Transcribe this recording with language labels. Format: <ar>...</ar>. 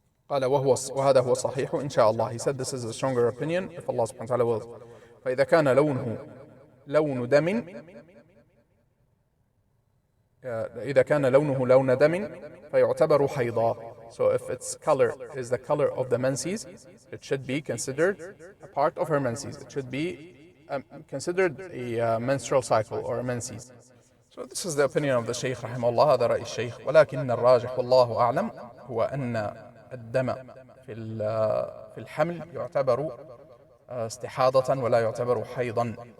<ar>قال: وهذا هو صحيح إن شاء الله.</ar> <en>He said this is a stronger opinion if Allah subhanahu wa ta'ala wills.</en> <ar>فإذا كان لونه لون دم إذا كان لونه لون دم فيعتبر حيضا.</ar> <en>So if its color is the color of the menses, it should be considered a part of her menses. It should be considered a menstrual cycle or a menses. So this is the opinion of the Shaykh رحمه الله.</en> <ar>هذا رأي الشيخ. ولكن الراجح والله أعلم هو أن الدم في الحمل يعتبر استحاضة ولا يعتبر حيضا.</ar>